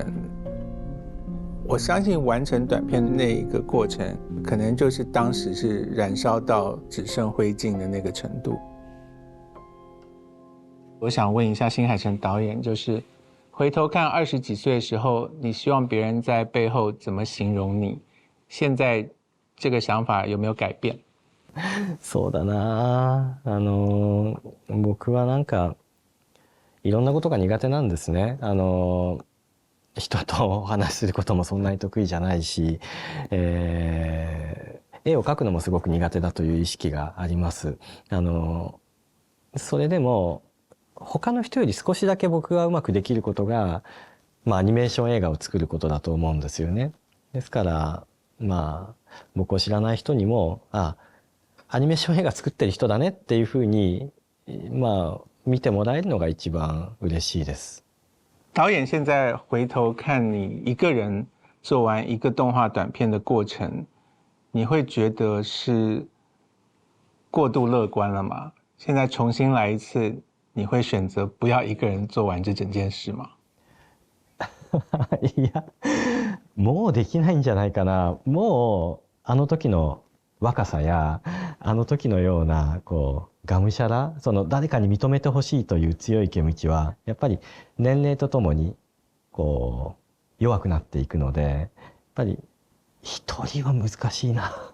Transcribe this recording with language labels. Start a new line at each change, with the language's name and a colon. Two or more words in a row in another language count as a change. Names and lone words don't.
Chinese: 我相信完成短片的那一个过程，可能就是当时是燃烧到只剩灰烬的那个程度。我想问一下新海诚导演，就是回头看20几岁的时候，你希望別人在背後怎麼形容你？現在這個想法有沒有改變？
Japanese: そうだな、僕はなんかいろんなことが苦手なんですね。人と話することもそんなに得意じゃないし、絵を描くのもすごく苦手だという意識があります。それでも他の人より少しだけ僕がうまくできることが、アニメーション映画を作ることだと思うんですよね。ですから僕を知らない人にもアニメーション映画作ってる人だねっていうふうに見てもらえるのが一番嬉しいです。
Chinese: 导演现在回头看你一个人做完一个动画短片的过程，你会觉得是过度乐观了吗？现在重新来一次，你会选择不要一个人做完这整件事吗？
Japanese: いや、もうできないんじゃないかな。もうあの時の若さやあの時のようながむしゃら、誰かに認めてほしいという強い気持ちはやっぱり年齢とともに弱くなっていくので、やっぱり一人は難しいな。